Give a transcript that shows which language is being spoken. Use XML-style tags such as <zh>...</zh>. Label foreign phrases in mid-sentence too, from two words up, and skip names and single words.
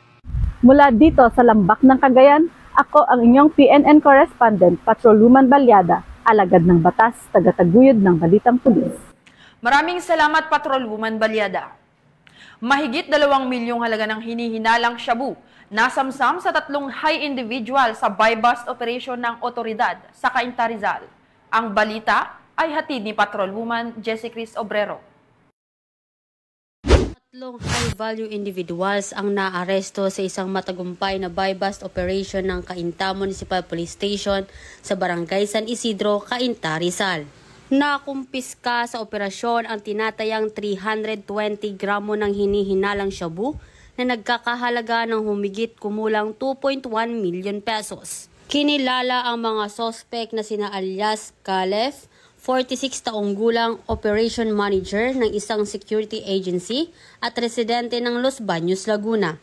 <tl>Mula dito sa Lambak ng Cagayan, ako ang inyong PNN correspondent, Patrolwoman Balyada, alagad ng batas, tagataguyod ng Balitang Pulis. Maraming salamat, Patrolwoman Balyada. Mahigit 2 milyong halaga ng hinihinalang shabu nasamsam sa 3</tl> <en>high individual</en> <tl>sa</tl> <en>buy-bust operation</en> <tl>ng otoridad sa Cainta, Rizal. Ang balita ay hatid ni Patrolwoman Jessie Cris Obrero. 3</tl> <en>high-value individuals</en> <tl>ang naaresto sa isang matagumpay na</tl> <en>buy-bust operation</en> <tl>ng Cainta Municipal Police Station sa Barangay San Isidro, Cainta, Rizal. Nakumpiska sa operasyon ang tinatayang 320 gramo ng hinihinalang shabu na nagkakahalaga ng humigit kumulang 2.1</tl> <en>million pesos.</en> <tl>Kinilala ang mga sospek na sina alias Calef, 46 taong gulang,</tl> <en>operation manager</en> <tl>ng isang</tl> <en>security agency</en> <tl>at residente ng Los Baños, Laguna.</tl>